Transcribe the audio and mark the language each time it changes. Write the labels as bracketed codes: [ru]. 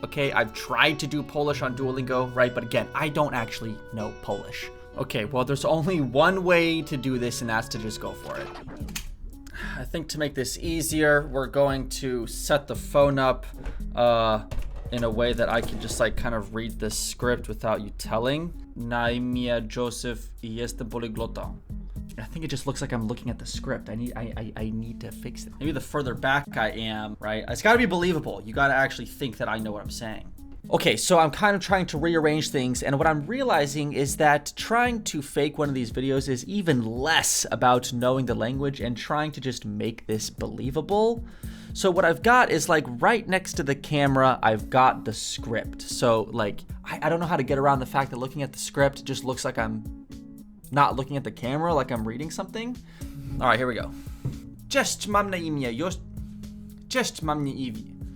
[en] Okay, I've tried to do Polish on Duolingo, right? But again, I don't actually know Polish. Okay, well, there's only one way to do this, and that's to just go for it. I think to make this easier, we're going to set the phone up in a way that I can just like kind of read this script without you telling. [pl] Na imię Joseph I jestem polyglotą. [en] I think it just looks like I'm looking at the script. I need to fix it. Maybe the further back I am, right? It's gotta be believable. You gotta actually think that I know what I'm saying. Okay, so I'm kind of trying to rearrange things, and what I'm realizing is that trying to fake one of these videos is even less about knowing the language and trying to just make this believable. So what I've got is like right next to the camera, I've got the script. So like, I don't know how to get around the fact that looking at the script just looks like I'm not looking at the camera, like I'm reading something. All right, here we go. [pl] Cześć, mam na imię Cześć, mam na imię.